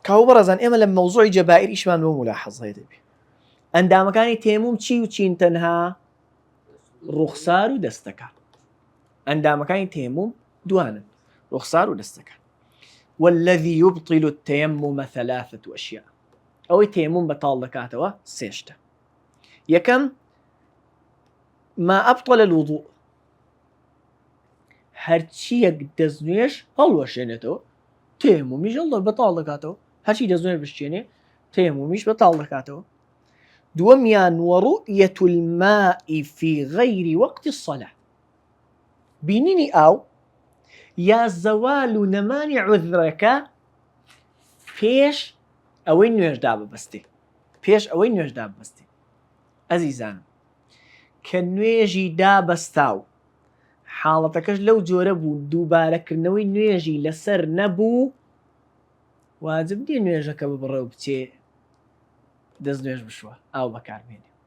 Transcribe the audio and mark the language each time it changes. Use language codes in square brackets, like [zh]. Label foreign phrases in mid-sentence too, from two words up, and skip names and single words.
[ckb] کاو بەڕێزان ئێمە لە مەوزوعی جەبائیر ئیشمان بۆ ملاحەزەیە دەبێ ئەندامەکانی تێموم چی و چین تەنها ڕوخسار و دەستەکە ئەندامەکانی تێموم دوانن ڕوخسار و دەستەکە [ar] والذي يبطل التيمم 3 أشياء [ckb] ئەوەی تێموم بەتاڵ دەکاتەوە سێشتە یەکەم [ar] ما أبطل الوضوء [ckb] هەرچیەک دەستنوێژ هەڵوەشێنێتەوە تێمومیش بەتاڵ دەکاتەوە هەرچی دەستنوێژ بشتێنێ تێمومیش بەتاڵ دەکاتەوە دووەمیان ورؤية [ar] الماء في غير وقت الصلاة [ckb] بینینی ئاو یا زەوال و نەمانی عوذرەکە پێش ئەوەی نوێژدا ببەستێ پێش ئەوەی نوێژدا ببەستێ ئەزیزانم کە نوێژی دابەستاو حاڵەتەکەش لەو جۆرە بوو دووبارەکردنەوەی نوێژی لەسەر نەبوو واجب نیە نوێژەکە ببڕێ و بچێ دەست نوێژ بشوە ئاو بەکارمێنێ